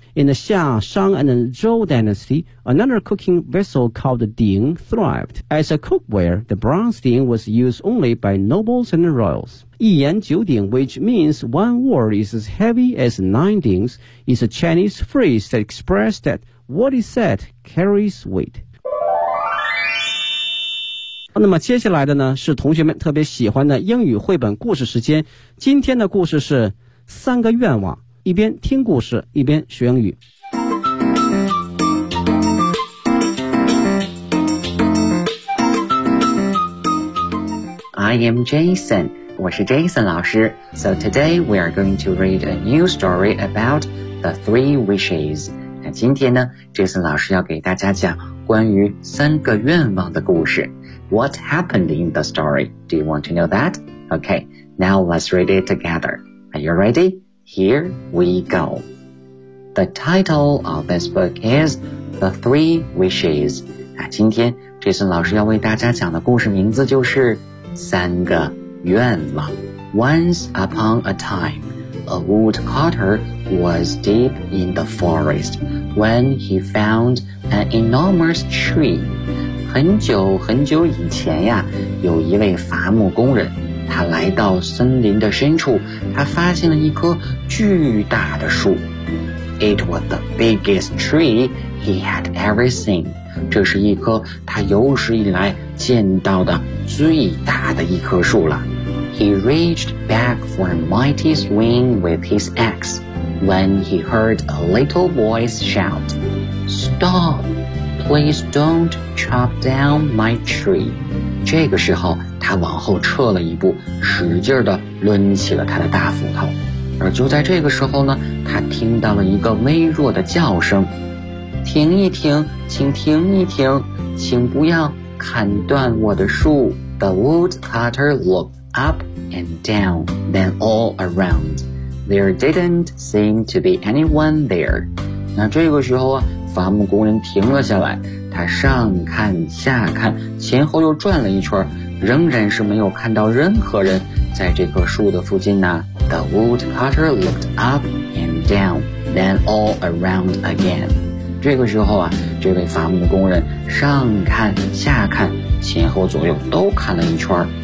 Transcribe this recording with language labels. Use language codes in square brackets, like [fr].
[en] In the Xia, Shang, and Zhou dynasty, another cooking vessel called the Ding thrived. As a cookware, the bronze Ding was used only by nobles and royals. [zh] 一言九鼎, [en] which means one word is as heavy as nine dings, is a Chinese phrase that expresses that what is said carries weight. [zh] 那么接下来的呢是同学们特别喜欢的英语绘本故事时间，今天的故事是三个愿望，一边听故事一边学英语。 [en] I am Jason, [zh] 我是 Jason 老师。 [en] So today we are going to read a new story about the three wishes. [zh] 那今天呢 Jason 老师要给大家讲关于三个愿望的故事。 [en] What happened in the story? Do you want to know that? Okay, now let's read it together. Are you ready? Here we go. The title of this book is The Three Wishes. [zh] 今天 Jason 老师要为大家讲的故事名字就是三个愿望。 [en] Once upon a time, a woodcutter was deep in the forest when he found an enormous tree. [zh] 很久很久以前呀，有一位伐木工人，他来到森林的深处，他发现了一棵巨大的树。 [en] It was the biggest tree he had ever seen. [zh] 这是一棵他有史以来见到的最大的一棵树了。 [en] He reached back for a mighty swing with his axe when he heard a little voice shout, Stop! Please don't chop down my tree. [zh] 这个时候他往后撤了一步，使劲地抡起了他的大斧头。而就在这个时候呢，他听到了一个微弱的叫声，停一停，请停一停，请不要砍断我的树。 [en] The woodcutter looked up and down, then all around. There didn't seem to be anyone there. [zh] 那这个时候啊，伐木工人停了下来，他上看下看，前后又转了一圈，仍然是没有看到任何人在这棵树的附近呢。 [en] The woodcutter looked up and down, then all around again. [zh] 这个时候啊，这位伐木工人上看下看，前后左右都看了一圈。